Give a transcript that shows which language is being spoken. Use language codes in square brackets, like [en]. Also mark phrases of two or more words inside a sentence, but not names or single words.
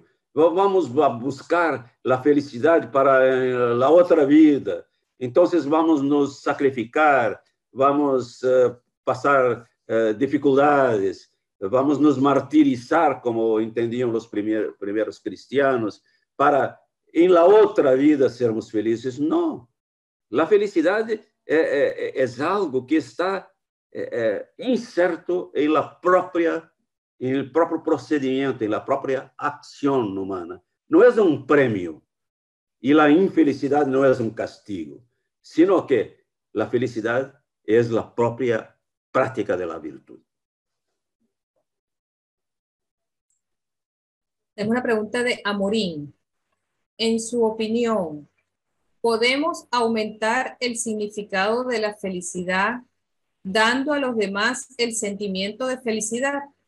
[pt] Vamos buscar a felicidade para a outra vida. Então, vamos nos sacrificar, vamos passar dificuldades, vamos nos martirizar, como entendiam os primeiros cristianos, para em la outra vida sermos felizes. Não. A felicidade é algo que está inserto em el próprio procedimento, em la própria ação humana. Não é prêmio e a infelicidade não é castigo, [es] sino que [pt] a felicidade é a própria prática da virtude. [es] Tengo una pregunta de Amorín. En su opinión, ¿podemos aumentar el significado de la felicidad dando a los demás el sentimiento de felicidad?